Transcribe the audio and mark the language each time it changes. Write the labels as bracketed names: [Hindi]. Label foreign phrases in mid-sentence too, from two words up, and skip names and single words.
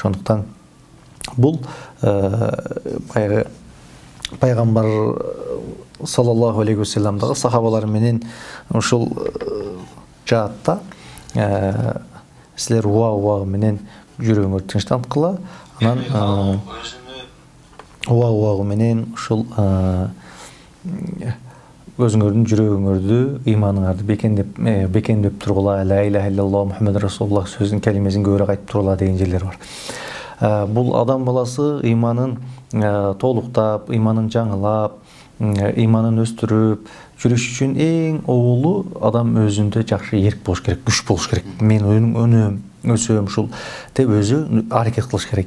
[Kyrgyz] Ошондуктан бул баягы пайгамбар [Arabic] صلى الله عليه وسلم [Kyrgyz] сахабалар менен ушул жаатта силер уа менен жүрөгүңөрдү тынчтанткыла, анан уа менен ушул өзүңөрдүн жүрөгүңөрдү, ыйманыңарды бекемдеп тургула, [Arabic] لا إله إلا الله محمد رسول الله [Kyrgyz] сөзүнүн калимесин көбүрөөк айтып тургула деген жерлер бар. Бул адам баласы ыйманын толуктап, ыйманын жаңылап, ыйманын өстүрүп жүрүш үчүн эң оолу адам өзүндө жакшы эрк болуш керек, күч болуш керек. Мен өнөм, өсөм, ушул деп өзү аракет кылыш керек.